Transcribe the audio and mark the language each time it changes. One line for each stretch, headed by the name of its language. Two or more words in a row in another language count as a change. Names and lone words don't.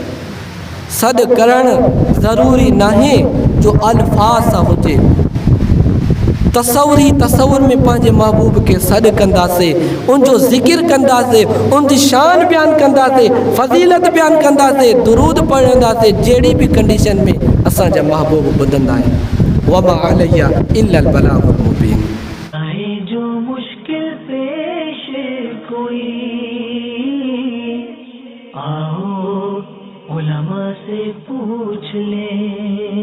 Sindhi: सॾु करणु ज़रूरी नाहे जो अल्फाज़ सां हुजे, तसवुर में पंहिंजे महबूब खे सॾु कंदासीं, उनजो ज़िक्र कंदासीं, उनजी शान बयानु कंदासीं, फज़ीलत बयानु कंदासीं, दुरूद पढ़ंदासीं, जहिड़ी बि कंडीशन में असांजा महबूब ॿुधंदा आहिनि।
Arabic: وما علي إلا البلاغ المبين.
Urdu: آئے جو مشکل پیش کوئی، آؤ علما سے پوچھ لے.